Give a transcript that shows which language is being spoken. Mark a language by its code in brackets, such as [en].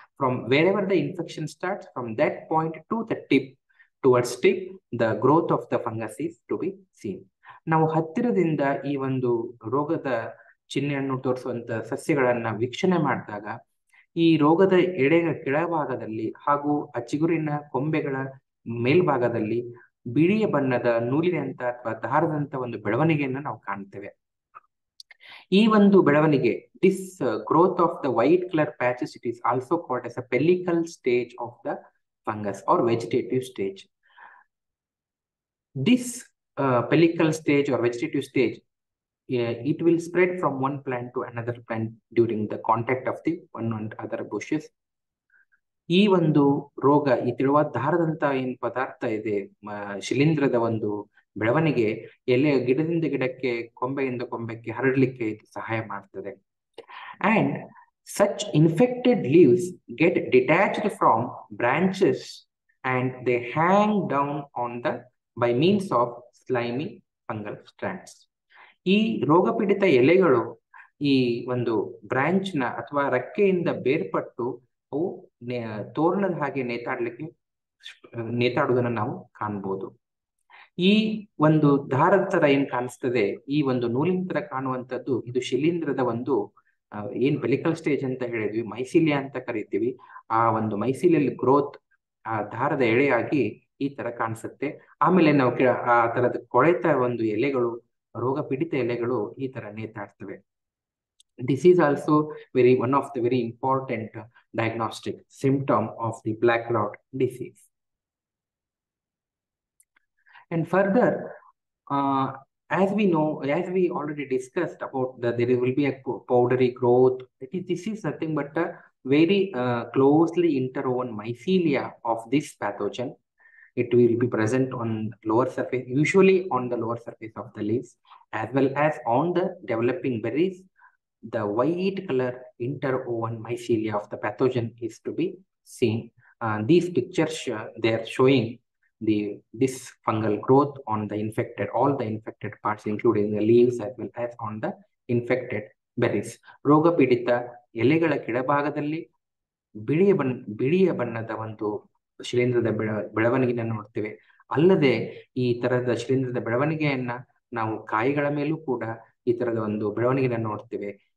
[en] From wherever the infection starts, from that point to the tip, towards tip, the growth of the fungus is to be seen. [kn] ನಾವು ಹತ್ತಿರದಿಂದ ಈ ಒಂದು ರೋಗದ ಚಿಹ್ನೆಯನ್ನು ತೋರಿಸುವಂತ ಸಸ್ಯಗಳನ್ನ ವೀಕ್ಷಣೆ ಮಾಡಿದಾಗ, ಈ ರೋಗದ ಕೆಳಭಾಗದಲ್ಲಿ ಹಾಗೂ ಆ ಚಿಗುರಿನ ಕೊಂಬೆಗಳ ಮೇಲ್ಭಾಗದಲ್ಲಿ ಬಿಳಿಯ ಬಣ್ಣದ ನೂಲಿನಂತ ಅಥವಾ ದಾರದಂತ ಒಂದು ಬೆಳವಣಿಗೆಯನ್ನು ನಾವು ಕಾಣ್ತೇವೆ. ಈ ಒಂದು ಬೆಳವಣಿಗೆ, [en] this growth of the white color patches, it is also called as a pellicle stage of the fungus or vegetative stage. This pellicle stage or vegetative stage, it will spread from one plant to another plant during the contact of the one and other bushes. [kn] ಈ ಒಂದು ರೋಗ, ಈ ತೆಳುವಾದ ದಾರದಂತ ಏನ್ ಪದಾರ್ಥ ಇದೆ, ಶಿಲೀಂಧ್ರದ ಒಂದು ಬೆಳವಣಿಗೆ ಗಿಡದಿಂದ ಗಿಡಕ್ಕೆ, ಕೊಂಬೆಯಿಂದ ಕೊಂಬೆಗೆ ಹರಡಲಿಕ್ಕೆ ಇದು ಸಹಾಯ ಮಾಡ್ತದೆ. [en] And such infected leaves get detached from branches and they hang down on by means of slimy fungal strands. [kn] ಈ ರೋಗಪೀಡಿತ ಎಲೆಗಳು ಈ ಒಂದು ಬ್ರಾಂಚ್ ನ ಅಥವಾ ರೆಕ್ಕೆಯಿಂದ ಬೇರ್ಪಟ್ಟು ಅವು ತೋರಣದ ಹಾಗೆ ನೇತಾಡುವುದನ್ನು ನಾವು ಕಾಣ್ಬೋದು. ಈ ಒಂದು ದಾರದ ತರ ಏನ್ ಕಾಣಿಸ್ತದೆ, ಈ ಒಂದು ನೂಲಿನ ತರ ಕಾಣುವಂಥದ್ದು, ಇದು ಶಿಲೀಂಧ್ರದ ಒಂದು ಏನ್ ಪೆಲಿಕಲ್ ಸ್ಟೇಜ್ ಅಂತ ಹೇಳಿದ್ವಿ, ಮೈಸಿಲಿಯಾ ಅಂತ ಕರಿತೀವಿ. ಆ ಒಂದು ಮೈಸಿಲಿಯಲ್ ಗ್ರೋತ್ ಆ ದಾರದ ಎಳೆಯಾಗಿ ಈ ತರ ಕಾಣಿಸುತ್ತೆ. ಆಮೇಲೆ ನಾವು ಆ ತರದ ಕೊಳೆತ ಒಂದು ಎಲೆಗಳು, ರೋಗ ಪೀಡಿತ ಎಲೆಗಳು ಈ ತರ ನೇತಾಡ್ತವೆ. [en] This is also one of the very important diagnostic symptom of the black rot disease. And further, As we know, as we already discussed about there will be a powdery growth. This is nothing but a very closely interwoven mycelia of this pathogen. It will be present on lower surface, usually on the lower surface of the leaves, as well as on the developing berries. The white color interwoven mycelia of the pathogen is to be seen. These pictures, they are showing this fungal growth on the infected, all the infected parts, including the leaves as well as on the infected berries. [kn] ರೋಗ ಪೀಡಿತ ಎಲೆಗಳ ಕೆಳಭಾಗದಲ್ಲಿ ಬಿಳಿಯ ಬಣ್ಣದ ಒಂದು ಶಿಲೀಂಧ್ರದ ಬೆಳವಣಿಗೆಯನ್ನು ನೋಡ್ತೇವೆ. ಅಲ್ಲದೆ ಈ ತರದ ಶಿಲೀಂಧ್ರದ ಬೆಳವಣಿಗೆಯನ್ನ ನಾವು ಕಾಯಿಗಳ ಮೇಲೂ ಕೂಡ ಈ ತರದ ಒಂದು ಬೆಳವಣಿಗೆಯನ್ನು ನೋಡ್ತೇವೆ.